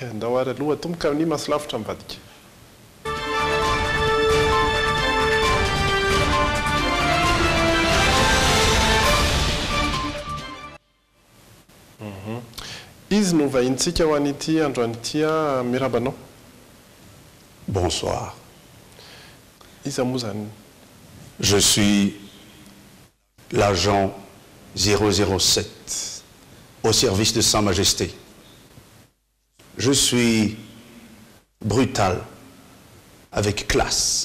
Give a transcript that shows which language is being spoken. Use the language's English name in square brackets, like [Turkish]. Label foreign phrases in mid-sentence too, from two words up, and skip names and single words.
[Malagasy] Ndao ary aloha tomboka amin'ny masolavitra mivadika. Izy no vahintsika ho an'ity andro an'ity mirabanao. [French] Bonsoir. Je suis l'agent 007 au service de Sa Majesté. Je suis brutal, avec classe.